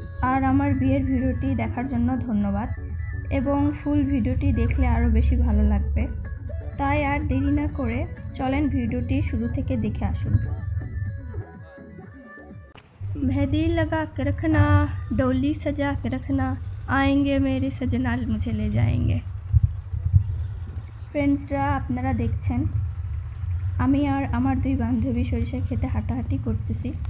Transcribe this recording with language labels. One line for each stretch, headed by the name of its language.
Bangla: আর আমার বিয়ের ভিডিওটি দেখার জন্য ধন্যবাদ, এবং ফুল ভিডিওটি দেখলে আরও বেশি ভালো লাগবে। তাই আর দেরি না করে চলেন ভিডিওটি শুরু থেকে দেখে আসুন।
Hindi: मेहंदी लगा के रखना, डोली सजा के रखना, आएंगे मेरे सजनाल मुझे ले जाएंगे।
Bangla: फ्रेंड्सरा, আপনারা দেখছেন আমি আর আমার দুই বান্ধবী সরিষা খেতে হাঁটাহাঁটি করতেছি।